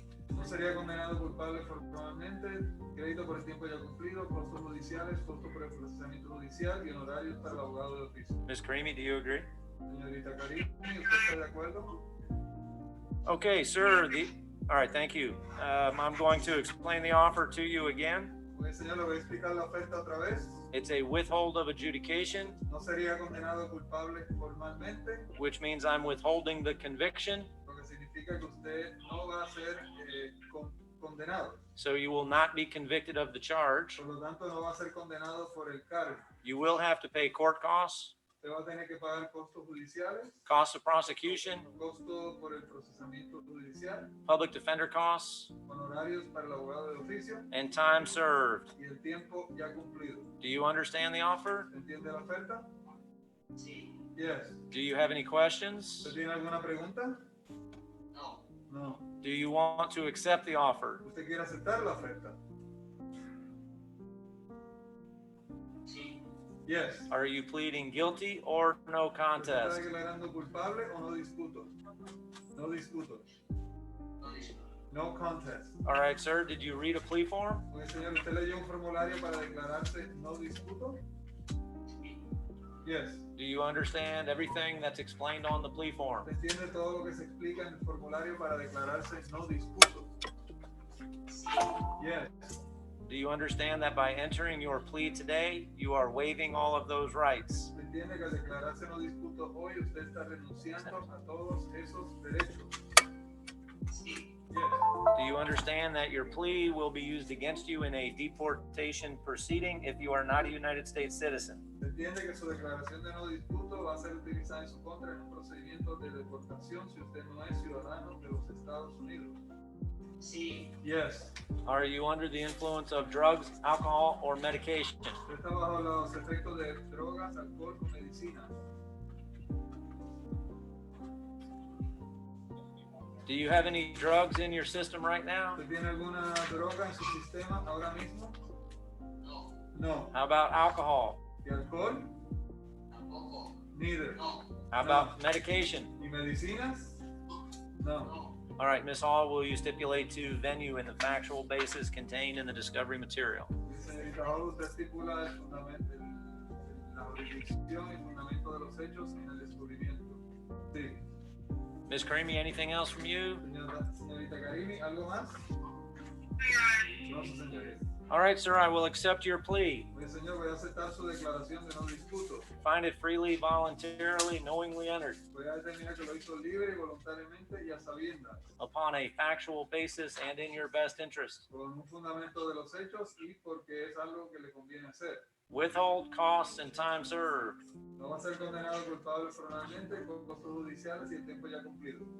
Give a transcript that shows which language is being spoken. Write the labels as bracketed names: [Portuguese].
[Spanish] No sería condenado culpable formalmente, crédito por el tiempo ya cumplido, costos judiciales, costos por el procesamiento judicial y honorarios para el abogado de oficio. [English] Ms. Karimi, do you agree? [Spanish] Señorita Karimi, ¿usted está de acuerdo? [English] Okay, sir. All right, thank you. I'm going to explain the offer to you again. [Spanish] Señor, le voy a explicar la oferta otra vez. [English] It's a withhold of adjudication, [Spanish] No sería condenado culpable formalmente, [English] which means I'm withholding the conviction, [Spanish] lo que significa que usted no va a ser condenado. [English] so you will not be convicted of the charge. [Spanish] Por lo tanto, no va a ser condenado por el cargo. [English] You will have to pay court costs, [Spanish] Usted va a tener que pagar costos judiciales, [English] costs of prosecution, [Spanish] costos por el procesamiento judicial, [English] public defender costs, [Spanish] honorarios para el abogado de oficio [English] and time served. [Spanish] y el tiempo ya cumplido. [English] Do you understand the offer? [Spanish] ¿Entiende la oferta? Sí. [English] Yes. Do you have any questions? [Spanish] ¿Usted tiene alguna pregunta? No. [English] No. Do you want to accept the offer? [Spanish] ¿Usted quiere aceptar la oferta? Sí. [English] Yes. Are you pleading guilty or no [Spanish] ¿Usted está [English] contest? [Spanish] declarando culpable o no discuto? No discuto. No disculpe. [English] No contest. All right, sir. Did you read a plea form? [Spanish] Oye, señor, ¿usted leyó un formulario para declararse no discuto? [English] Yes. Do you understand everything that's explained on the plea form? [Spanish] ¿Usted entiende todo lo que se explica en el formulario para declararse no discuto? [English] Yes. Do you understand that by entering your plea today, you are waiving all of those rights? [Spanish] ¿Usted entiende que al declararse no discuto hoy, usted está renunciando a todos esos derechos? Sí. [English] Yes. Do you understand that your plea will be used against you in a deportation proceeding if you are not a United States citizen? [Spanish] Entiende que su declaración de no disputo va a ser utilizada en su contra en un procedimiento de deportación si usted no es ciudadano de los Estados Unidos. Sí. [English] Yes. Are you under the influence of drugs, alcohol, or medication? [Spanish] Usted está bajo los efectos de drogas, alcohol o medicina. [English] Do you have any drugs in your system right now? [Spanish] ¿Usted tiene alguna droga en su sistema ahora mismo? No. [English] No. How about alcohol? [Spanish] ¿Y alcohol? Tampoco. [English] Neither. How about medication? [Spanish] ¿Y medicinas? No. [English] All right, Ms. Hall, will you stipulate to venue in the factual basis contained in the discovery material? [Spanish] Señorita Hall, usted estipula el fundamento, la jurisdicción y fundamento de los hechos en el descubrimiento. Sí. [English] Ms. Karimi, anything else from you? [Spanish] Señorita Karimi, ¿algo más? No, su señoría. [English] All right, sir, I will accept your plea. [Spanish] Señor, voy a aceptar su declaración de no disputo. [English] Find it freely, voluntarily, knowingly entered. [Spanish] Voy a determinar que lo hizo libre y voluntariamente y a sabiendas. [English] Upon a factual basis and in your best interest. [Spanish] Con un fundamento de los hechos y porque es algo que le conviene hacer. [English] Withhold costs and time served. [Spanish] No va a ser condenado culpable formalmente con costos judiciales y el tiempo ya cumplido.